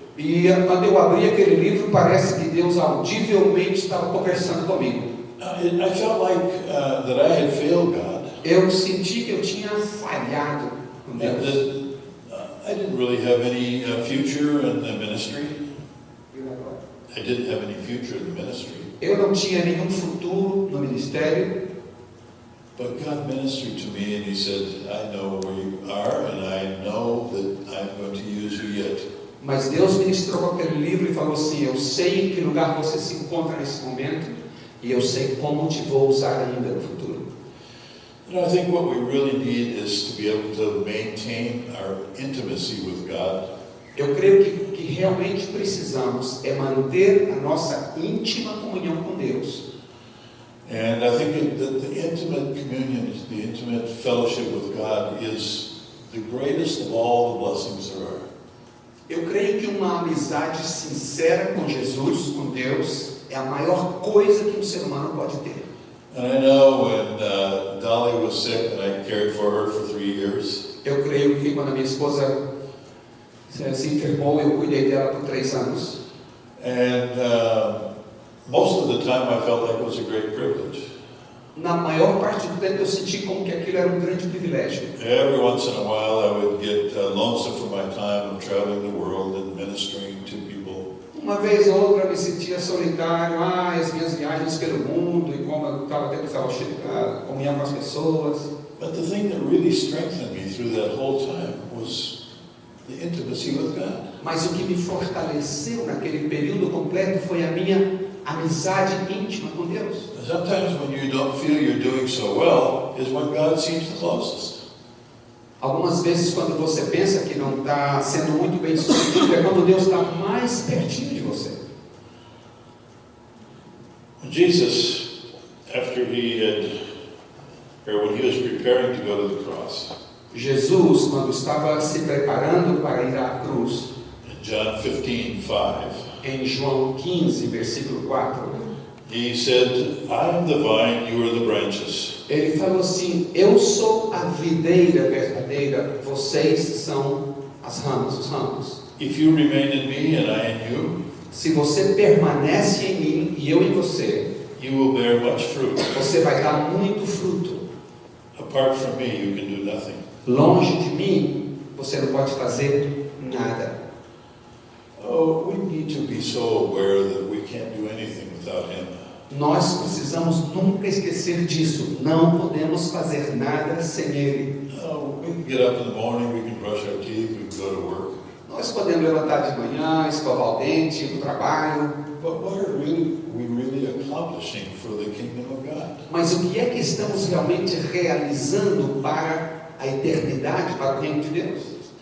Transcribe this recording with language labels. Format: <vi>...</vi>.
<pt>E quando eu abri aquele livro, parece que Deus audivelmente estava conversando comigo.</pt> <en>I felt like that I had failed God.</en> <pt>Eu senti que eu tinha falhado com</pt> <en>And</en> <pt>Deus.</pt> <en>that I didn't really have any future in the ministry. I didn't have any future in the ministry.</en> <pt>Eu não tinha nenhum futuro no ministério.</pt> <en>But God ministered to me and He said, I know where you are and I know that I'm going to use you yet.</en> <pt>Mas Deus ministrou com aquele livro e falou assim: eu sei em que lugar você se encontra nesse momento e eu sei como te vou usar ainda no futuro.</pt> <en>And I think what we really need is to be able to maintain our intimacy with God.</en> <pt>Eu creio que realmente precisamos é manter a nossa íntima comunhão com Deus.</pt> <en>And I think that the intimate communion, the intimate fellowship with God is the greatest of all the blessings there are.</en> <pt>Eu creio que uma amizade sincera com Jesus, com Deus, é a maior coisa que um ser humano pode ter.</pt> <en>And I know when Dolly was sick and I cared for her for 3 years,</en> <pt>Eu creio que quando a minha esposa se enfermou, eu cuidei dela por 3 anos.</pt> <en>and most of the time I felt like it was a great privilege.</en> <pt>Na maior parte do tempo eu senti como que aquilo era um grande privilégio.</pt> <en>Every once in a while I would get lonesome for my time of traveling the world and ministering to people.</en> <pt>Uma vez ou outra eu me sentia solitário, as minhas viagens pelo mundo e como eu estava tendo fellowship, comunhão com as pessoas.</pt> <en>But the thing that really strengthened me through that whole time was the intimacy with God.</en> <pt>Mas o que me fortaleceu naquele período completo foi a minha amizade íntima com Deus.</pt> <en>Sometimes when you don't feel you're doing so well is when God seems the closest.</en> <pt>Algumas vezes quando você pensa que não está sendo muito bem sucedido, é quando Deus está mais pertinho de você.</pt> <en>Jesus, after he had or when he was preparing to go to the cross.</en> <pt>Jesus, quando estava se preparando para ir à cruz,</pt> <en>In John 15:5,</en> <pt>em João 15, versículo 4,</pt> <en>he said, I am the vine, you are the branches.</en> <pt>ele falou assim: eu sou a videira verdadeira, vocês são as ramos, os ramos.</pt> <en>If you remain in me and I in you,</en> <pt>Se você permanece em mim e eu em você,</pt> <en>you will bear much fruit.</en> <pt>você vai dar muito fruto.</pt> <en>Apart from me, you can do nothing.</en> <pt>Longe de mim, você não pode fazer nada.</pt> <en>Oh, we need to be so aware that we can't do anything without him.</en> <pt>Nós precisamos nunca esquecer disso. Não podemos fazer nada sem Ele.</pt> <en>Oh, we can get up in the morning, we can brush our teeth, we can go to work.</en> <pt>Nós podemos levantar de manhã, escovar o dente, ir para o trabalho.</pt> <en>But what are we really accomplishing for the kingdom of God?</en> <pt>Mas o que é que estamos realmente realizando para a eternidade, para o reino de Deus?</pt>